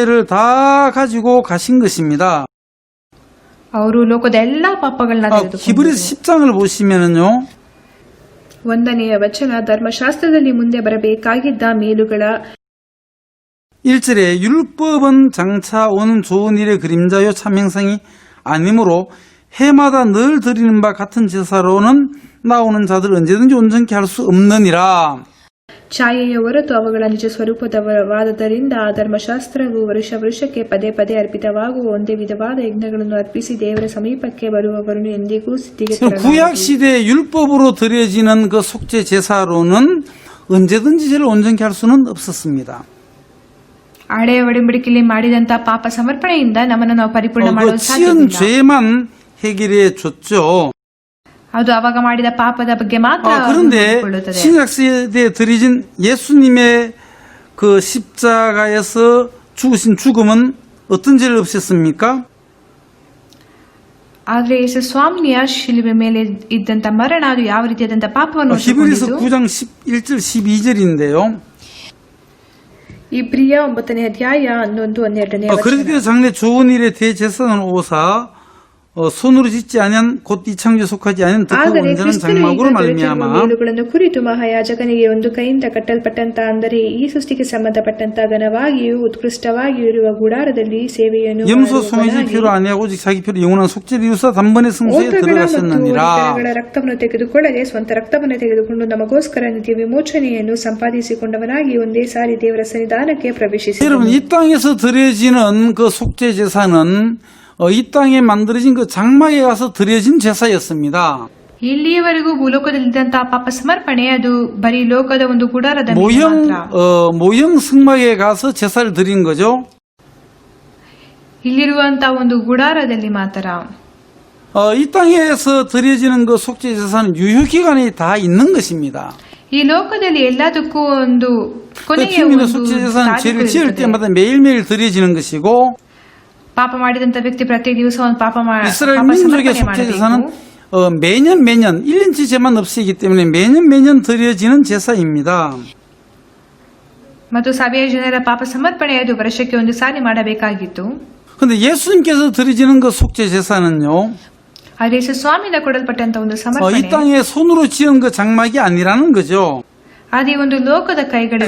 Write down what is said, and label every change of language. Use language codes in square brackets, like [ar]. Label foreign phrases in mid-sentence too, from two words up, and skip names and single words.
[ko] 세상 죄를 다 가지고 가신 것입니다. [kn] ಅವರು ಲೋಕದ ಎಲ್ಲಾ ಪಾಪಗಳನ್ನ ತೆಗೆದುಕೊಂಡರು. [ko] 히브리서 10장을 보시면은요. [kn] 1ನೆಯ ವಚನ, ಧರ್ಮಶಾಸ್ತ್ರದಲ್ಲಿ ಮುಂದೆ ಬರಬೇಕಾಗಿದ್ದ ಮೇಲುಗಳ [ko] 1절에 율법은 장차 오는 좋은 일의 그림자요 참 형상이 아니므로 해마다 늘 드리는 바 같은 제사로는 나오는 자들 언제든지 온전케 할 수 없느니라. [kn] ಛಾಯೆಯ ಹೊರತು ಅವುಗಳ ನಿಜ ಸ್ವರೂಪದವಾದದರಿಂದ ಆ ಧರ್ಮಶಾಸ್ತ್ರವು ವರ್ಷಕ್ಕೆ ಪದೇ ಪದೇ ಅರ್ಪಿತವಾಗುವ ಒಂದೇ ವಿಧವಾದ ಯಜ್ಞಗಳನ್ನು ಅರ್ಪಿಸಿ ದೇವರ ಸಮೀಪಕ್ಕೆ ಬರುವವರನ್ನು ಎಂದಿಗೂ ಸ್ಥಿತಿಗೆ [ko] 구약 시대 율법으로 드려지는 그 속죄 제사로는 언제든지 죄를 온전케 할 수는 없었습니다. [kn] ಹಳೆಯ ಒಡಂಬಡಿಕೆಯಲ್ಲಿ ಮಾಡಿದಂತ ಪಾಪ ಸಮರ್ಪಣೆಯಿಂದ ನಮ್ಮನ್ನು ನಾವು ಪರಿಪೂರ್ಣ [ko] 그 [kn] ಮಾಡಲು [ko] 지은 [kn] ಸಾಧ್ಯವಿಲ್ಲ. [ko] 죄만 해결해 줬죠. [kn] ಅದು ಅವಾಗ ಮಾಡಿದ ಪಾಪದ ಬಗ್ಗೆ ಮಾತ್ರ [ko] 그런데 [kn] ಕೊಳ್ಳುತ್ತದೆ. [ko] 신약 시대에 드려진 예수님의 그 십자가에서 죽으신 죽음은 어떤 죄를 없앴습니까? [kn] ಆದ್ರೆ ಯೇಸು ಸ್ವಾಮಿಯ ಶಿಲುಬೆ ಮೇಲೆ ಇದ್ದಂತ ಮರಣ ಅದು ಯಾವ ರೀತಿಯಾದಂತ ಪಾಪವನ್ನು [ko] 히브리서 [kn] ಒಟ್ಟುಕೊಂಡಿತು? [ko] 9장 11절 12절인데요. [kn] ಇಬ್ರಿಯ 9ನೇ ಅಧ್ಯಾಯ 11, 12ನೇ ವಚನ. [ko] 그렇게 장래 좋은 일에 대제사는 오사 손으로 짓지 아니한 곧 이창조에 속하지 않은 득하고 [kn] ಆದರೆ [ko] 온전한 [kn] ಕ್ರಿಸ್ತನು [ko] 장막으로 [kn] ಈಗ ದೊರೆತಿರುವ [ko] 말미암아 [kn] ಮೇಲುಗಳನ್ನು ಕುರಿತು ಮಹಾಯಾಜಕನಿಗೆ ಒಂದು ಕೈಯಿಂದ ಕಟ್ಟಲ್ಪಟ್ಟಂತ, ಅಂದರೆ ಈ ಸೃಷ್ಟಿಗೆ ಸಂಬಂಧಪಟ್ಟಂತ ಘನವಾಗಿಯೂ ಉತ್ಕೃಷ್ಟವಾಗಿಯೂ ಇರುವ ಗುಡಾರದಲ್ಲಿ ಸೇವೆಯನ್ನು [ko] 염소 송이지 피로 아니하고 오직 자기 피로 영원한 속죄를 이루사 단번에 승수에 들어가셨느니라. [kn] ರಕ್ತವನ್ನು ತೆಗೆದುಕೊಳ್ಳದೆ ಸ್ವಂತ ರಕ್ತವನ್ನು ತೆಗೆದುಕೊಂಡು ನಮಗೋಸ್ಕರ ನಿತ್ಯ ವಿಮೋಚನೆಯನ್ನು ಸಂಪಾದಿಸಿಕೊಂಡವನಾಗಿ ಒಂದೇ ಸಾರಿ ದೇವರ ಸನ್ನಿಧಾನಕ್ಕೆ ಪ್ರವೇಶಿಸಿದನು. [ko] 여러분 이 땅에서 드려지는 그 속죄 제사는 이 땅에 만들어진 그 장막에 가서 드려진 제사였습니다. [kn] ಇಲ್ಲಿಯವರೆಗೂ ಭೂಲೋಕದಲ್ಲಿದ್ದಂತಹ ಪಾಪ ಸಮರ್ಪಣೆ ಅದು ಬರೀ ಲೋಕದ ಒಂದು ಗುಡಾರದ ಮೇಲೆ ಮಾತ್ರ. [ko] 모형 승막에 가서 제사를 드린 거죠. [kn] ಇಲ್ಲಿರುವಂತಹ ಒಂದು ಗುಡಾರದಲ್ಲಿ ಮಾತ್ರ. [ko] 이 땅에서 드려지는 그 속죄 제사는 유효 기간이 다 있는 것입니다. [kn] ಈ ಲೋಕದಲ್ಲಿ ಎಲ್ಲದಕ್ಕೂ ಒಂದು ಕೊನೆಯ [ko] 주님의 [kn] ಒಂದು [ko] 속죄 제사는 죄를 [kn] ತಾರೀಕು [ko] 지을 [kn] ಇರುತ್ತದೆ. [ko] 때마다 매일매일 드려지는 것이고 [kn] ಪಾಪ ಮಾಡಿದಂತ ವ್ಯಕ್ತಿ ಪ್ರತಿ ದಿವಸ ಒಂದು ಪಾಪ [ko] 이스라엘 [kn] ಪಾಪ [ko] 민족의 [kn] ಸಮರ್ಪಣೆ [ko] 속죄 제사는 [kn] ಮಾಡಬೇಕು. [ko] 매년 1년치 죄만 없애기 때문에 매년 드려지는 제사입니다. [kn] ಮತ್ತು ಸಭೆಯ ಜನರ ಪಾಪ ಸಮರ್ಪಣೆ ಅದು ವರ್ಷಕ್ಕೆ ಒಂದು ಸಾರಿ ಮಾಡಬೇಕಾಗಿತ್ತು. [ko] 그런데 예수님께서 드려지는 그 속죄 제사는요, [kn] ಆದರೆ ಯೇಸು ಸ್ವಾಮಿಯಿಂದ ಕೊಡಲ್ಪಟ್ಟಂತ ಒಂದು [ko] 이 [kn] ಸಮರ್ಪಣೆ [ko] 땅에 손으로 지은 그 장막이 아니라는 거죠. [kn] ಅದೇ ಒಂದು ಲೋಕದ ಕೈಗಳಿಂದ